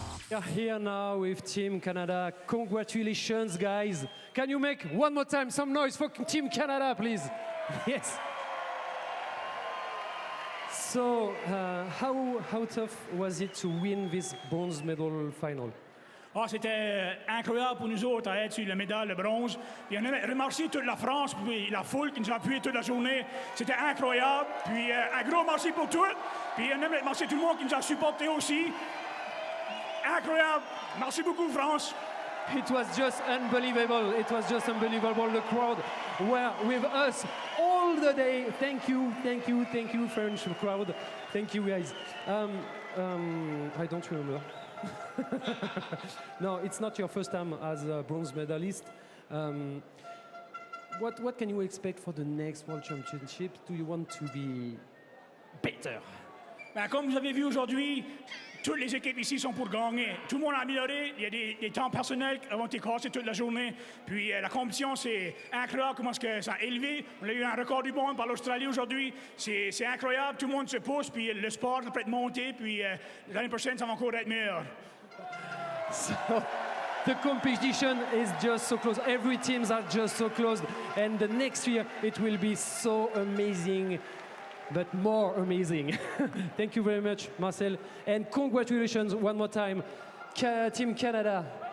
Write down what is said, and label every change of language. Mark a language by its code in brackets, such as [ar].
[en] We are here now with Team Canada. Congratulations, guys. Can you make one more time some noise for Team Canada, please? Yes. So, how tough was it to win this bronze medal final? [fr] Ah, c'était incroyable pour nous autres à être sur la médaille de bronze. Puis on a remercié toute la France, puis la foule qui nous a appuyé toute la journée. C'était incroyable. Puis un gros merci pour tout. Puis on aime remercier tout le monde qui nous a supportés aussi. Incroyable. Merci beaucoup, France. [en] It was just unbelievable. It was just unbelievable. The crowd were with us all the day. Thank you, thank you, thank you, French crowd. Thank you, guys. I don't remember. No, it's not your first time as a bronze medalist. What can you expect for the next World Championship? Do you want to be better? [fr] Ben, comme vous avez vu aujourd'hui, toutes les équipes ici sont pour gagner. Tout le monde a amélioré. Il y a des temps personnels qui ont été cassés toute la journée. Puis la compétition, c'est incroyable comment que ça a élevé. On a eu un record du monde par l'Australie aujourd'hui. C'est incroyable. Tout le monde se pousse. Puis le sport va peut-être monter. Puis l'année prochaine, ça va encore être meilleur. [en] The competition is just so close. Every teams are just so close. And the next year, it will be so amazing, but more amazing. Thank you very much, Marcel. And congratulations one more time, Team Canada.